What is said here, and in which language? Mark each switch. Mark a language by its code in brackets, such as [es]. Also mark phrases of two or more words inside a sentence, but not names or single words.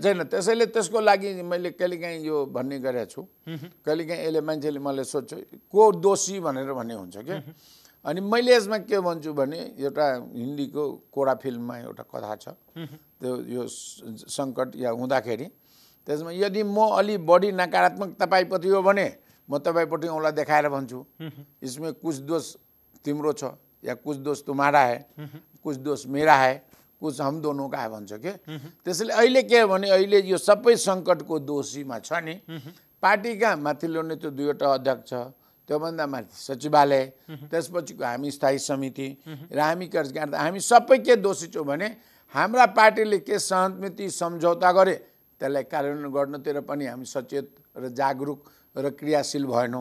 [ne] त्यसैले त्यसको लागि मैले कहिलेकाहीँ यो भन्ने गरेको छु, कहिलेकाहीँ यसले मान्छेले मलाई सोध्छ को दोषी भनेर भन्ने हुन्छ क्या। अनि मैले यसमा के भन्छु भने एउटा हिन्दीको कोडा फिल्ममा एउटा कथा छ, त्यो यो सङ्कट या हुँदाखेरि त्यसमा यदि म अलि बढी नकारात्मक तपाईँप्रति हो भने म तपाईँपट्टि औँला देखाएर भन्छु [hi] इसमें कुछ दोष [ne] तिम्रो छ या [hi] कुछ दोष तुम्हारा है, कुछ दोष मेरा है, कुछ हम दोनों का है [ne] भन्छ के। त्यसैले अहिले के हो भने अहिले यो सबै सङ्कटको दोषीमा छ नि पार्टीका माथिल्लो नै त्यो 2वटा अध्यक्ष, त्योभन्दा माथि सचिवालय, त्यसपछिको हामी स्थायी समिति र हामी कार्यकारिणी, हामी सबै के दोषी छौँ भने हाम्रा पार्टीले के सहमति सम्झौता गरे त्यसलाई कार्यान्वयन गर्नतिर पनि हामी सचेत र जागरुक र क्रियाशील भएनौँ।